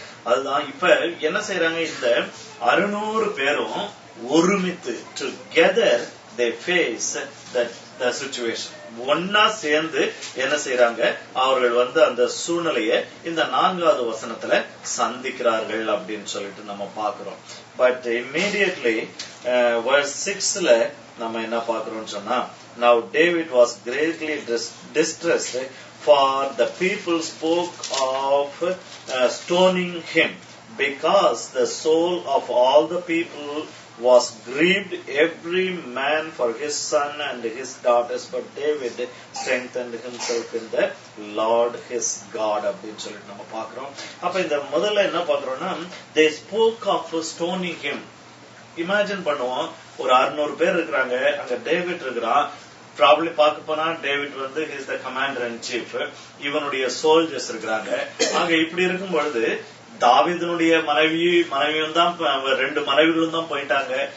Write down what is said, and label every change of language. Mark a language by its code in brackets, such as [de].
[ta] அதுதான் இப்ப என்ன செய்யறாங்க, இந்த 600 பேரும் ஒருமித்து [en] together they face the situation. [ta] ஒன்னா சேர்ந்து என்ன செய்யறாங்க, அவர்கள் வந்து அந்த சூழ்நிலையை இந்த 4வது வசனத்துல சந்திக்கிறார்கள் அப்படின்னு சொல்லிட்டு நம்ம பாக்குறோம். [en] but immediately verse 6ல [ta] நம்ம என்ன பாக்குறோம்னு சொன்னா, [en] now David was greatly distressed for the people spoke of stoning him because the soul of all the people was grieved, every man for his son and his daughters, but David strengthened himself in the Lord his God [ta] அப்படின்னு சொல்லிட்டு நம்ம பாக்குறோம். அப்ப இந்த முதல்ல என்ன பாக்குறோம்னா, [en] they spoke of stoning him. [ta] Imagine பண்ணுவோம், ஒரு 600 பேர் இருக்கிறாங்க, அங்க டேவிட் இருக்கிறான். [en] probably [ta] பார்க்க போனா [en] David வந்து is the commander in chief, இவனுடைய soldiers இருக்கிறாங்க. [ta] அங்க இப்படி இருக்கும் பொழுது தாவீதுனுடைய மனைவியும் தான் 2 மனைவிகளும் தான் போயிட்டாங்க.